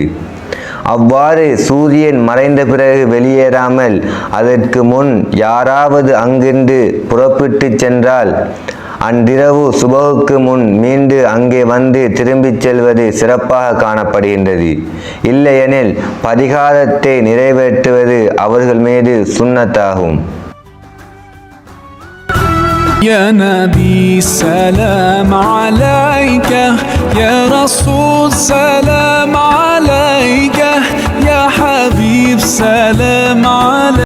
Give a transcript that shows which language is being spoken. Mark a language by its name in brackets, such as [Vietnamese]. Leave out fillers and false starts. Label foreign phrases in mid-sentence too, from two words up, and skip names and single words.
[Tamil] அவ்வாறு சூரியன் மறைந்த பிறகு வெளியேறாமல் அதற்கு முன் யாராவது அங்கிருந்து புறப்பட்டு சென்றால் அன்றிரவு சுபஹுக்கு முன் மீண்டு அங்கே வந்து திரும்பிச் செல்வது சிறப்பாக காணப்படுகின்றது. இல்லையெனில் பரிகாரத்தை நிறைவேற்றுவது அவர்கள் மீது சுன்னத்தாகும். [Arabic] يا نبي سلام عليك يا رسول سلام عليك يا حبيب سلام عليك.